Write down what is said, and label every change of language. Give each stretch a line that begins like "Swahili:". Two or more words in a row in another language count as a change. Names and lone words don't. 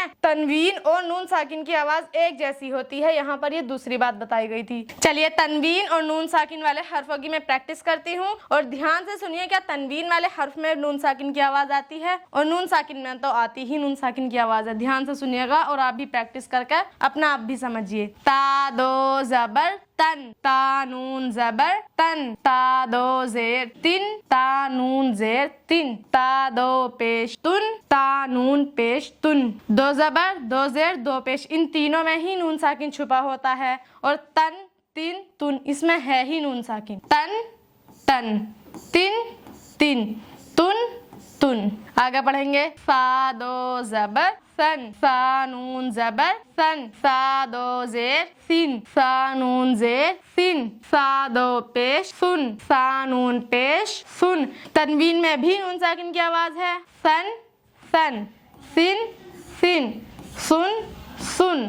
Urdu: تنوین اور نون ساکن کی آواز ایک جیسی ہوتی ہے، یہاں پر یہ دوسری بات بتائی گئی تھی۔ چلیے تنوین اور نون ساکن والے حرفوں کی میں پریکٹس کرتی ہوں اور دھیان سے سنیے، کیا تنوین والے حرف میں نون ساکن کی آواز آتی ہے اور نون ساکن میں تو آتی ہی نون ساکن کی آواز ہے۔ دھیان سے سنیے گا اور آپ بھی پریکٹس کر کے اپنا آپ بھی سمجھیے۔ تا دو زبر تن، تا نون زبر تن، تا دو زیر تن، تا نون زیر تن، تا دو پیش تن، تا نون پیش تن۔ دو زبر دو زیر دو پیش، ان تینوں میں ہی نون ساکن چھپا ہوتا ہے، اور تن تن تن اس میں ہے ہی نون ساکن۔ تن تن، تن تن، تن تن۔ آگے پڑھیں گے، فا دو زبر سن، سا نون زبر سن، سا دو زیر سن، سا نون زیر سن، سا دو پیش سن، سا نون پیش سن۔ تنوین میں بھی نون ساکن کی آواز ہے، سن سن، سن سن، سن سن۔